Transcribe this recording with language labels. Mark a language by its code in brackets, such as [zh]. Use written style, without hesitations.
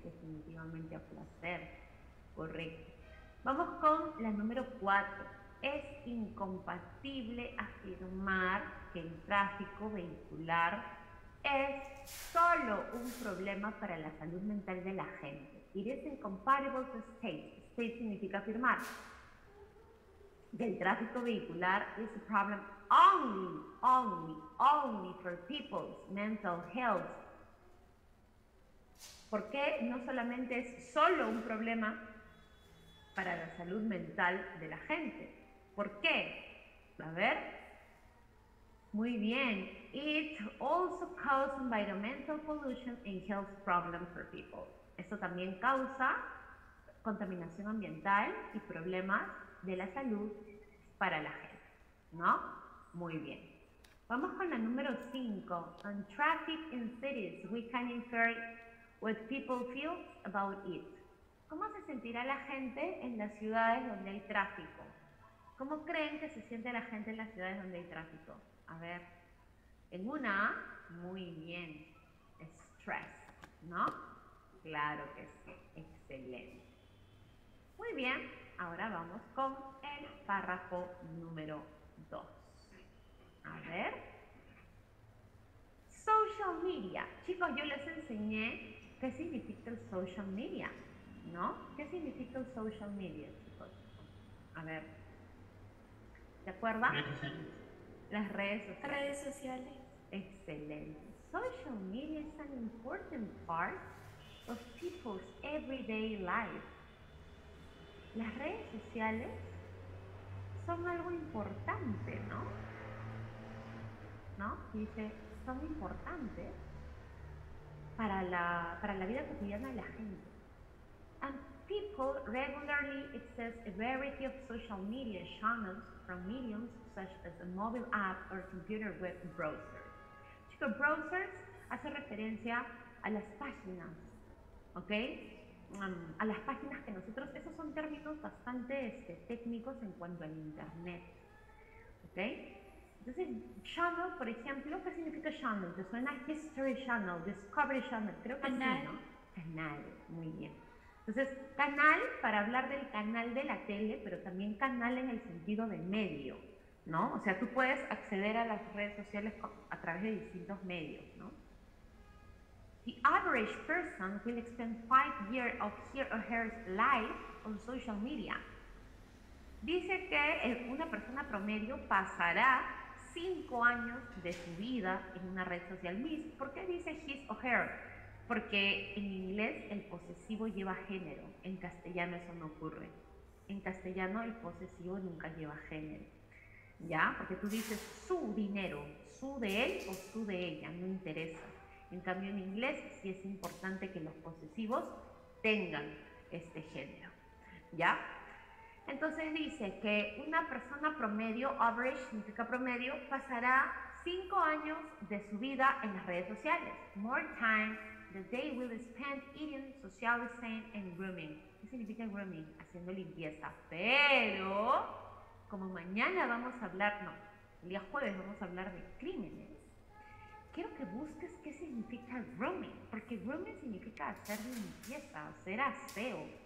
[es] Definitivamente a placer, correcto. Vamos con la número 4. Es incompatible afirmar que el tráfico vehicular es solo un problema para la salud mental de la gente. [en] It is incompatible to state. State [es] significa afirmar. El tráfico vehicular [en] is a problem only for people's mental health. [es] ¿Por qué no solamente es solo un problema para la salud mental de la gente? ¿Por qué? A ver. Muy bien. [en] It also causes environmental pollution and health problems for people. [es] Esto también causa contaminación ambiental y problemas de la salud para la gente, ¿no? Muy bien. Vamos con la número 5. [en] On traffic in cities, we can infer what people feel about it. [es] ¿Cómo se sentirá la gente en las ciudades donde hay tráfico? ¿Cómo creen que se siente la gente en las ciudades donde hay tráfico? A ver, en una, muy bien, stress, ¿no? Claro que sí, excelente. Muy bien, ahora vamos con el párrafo número 2. A ver. Social media. Chicos, yo les enseñé qué significa el social media, ¿no? ¿Qué significa el social media, chicos? A ver. ¿Se acuerdan? Las redes sociales. Redes sociales. Excelente. [en] Social media is an important part of people's everyday life. [es] Las redes sociales son algo importante, ¿no? ¿No? Dice, son importantes para la vida cotidiana de la gente. [en] And people regularly access a variety of social media channels from mediums such as a mobile app or computer web browser. [es] Chicos, browsers hace referencia a las páginas, ¿ok? A las páginas que nosotros, esos son términos bastante técnicos en cuanto al internet, ¿ok? Entonces, channel, por ejemplo, ¿qué significa channel? ¿Te suena History Channel, Discovery Channel? Creo que Canal. sí, ¿no? Canal, muy bien. Entonces, canal para hablar del canal de la tele, pero también canal en el sentido de medio, ¿no? O sea, tú puedes acceder a las redes sociales a través de distintos medios, ¿no? [en] The average person will spend 5 years of his or her life on social media. [es] Dice que una persona promedio pasará 5 años de su vida en una red social. ¿Por qué dice his o her? Porque en inglés el posesivo lleva género, en castellano eso no ocurre. En castellano el posesivo nunca lleva género, ¿ya? Porque tú dices su dinero, su de él o su de ella, no interesa. En cambio en inglés sí es importante que los posesivos tengan este género, ¿ya? Entonces dice que una persona promedio, average significa promedio, pasará 5 años de su vida en las redes sociales. [en] More time that they will spend eating, socializing and grooming. [es] ¿Qué significa grooming? Haciendo limpieza. Pero, como mañana vamos a hablar, no, el día jueves vamos a hablar de crímenes, quiero que busques qué significa grooming, porque grooming significa hacer limpieza, hacer aseo.